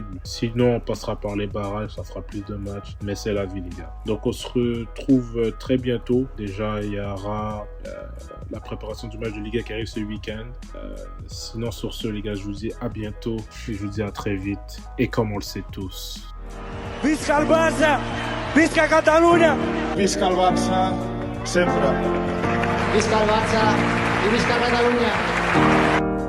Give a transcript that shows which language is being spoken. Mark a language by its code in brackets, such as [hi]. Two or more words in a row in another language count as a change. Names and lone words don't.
[fr] Sinon, on passera par les barrages. Ça fera plus de matchs. Mais c'est la vie, les gars. Donc, on se retrouve très bientôt. Déjà, il y aura la préparation du match de Liga qui arrive ce week-end. Sinon, sur ce, les gars, je vous dis à bientôt et je vous dis à très vite. Et comme on le sait tous, [ca] Visca el Barça! Visca Catalunya! Visca el Barça, sempre. Visca el Barça i visca Catalunya!